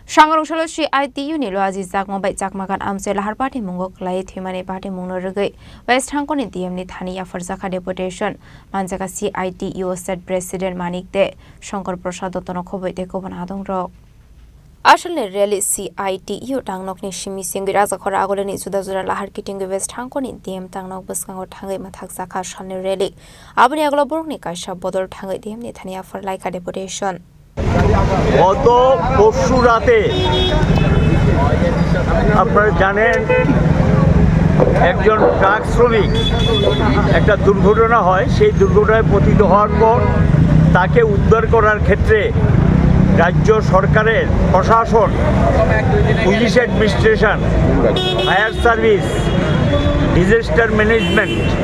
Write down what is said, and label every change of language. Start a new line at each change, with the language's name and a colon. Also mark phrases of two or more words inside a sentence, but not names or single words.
Kok Borok: Sangarungsalo CITU ni loaji jakmabai jakmagan amse lahar party mungok lai thimani party mungno rugai West Hangkong DM ni thani afarjaka deputation manjaka CITU
English: state president
Kok Borok: Manik de Shankar Prasad Dottono khoboi de koban adong rok Ashalne rally CITU tangnok ni shimi singwi rajakhora agoleni juda lahar kiting West Hangkong ni DM tangnok bwskango thangai mathak jaka shalne rally aboni aglo borok ni kaisa bodol thangai DM ni thani afar laika deputation
Bangla: গত পরশু রাতে আপনারা জানেন একজন ট্রাক শ্রমিক একটা দুর্ঘটনা হয় সেই দুর্ঘটনায় পতিত হওয়ার পর তাকে উদ্ধার করার ক্ষেত্রে রাজ্য সরকারের প্রশাসন
English: police administration fire service disaster management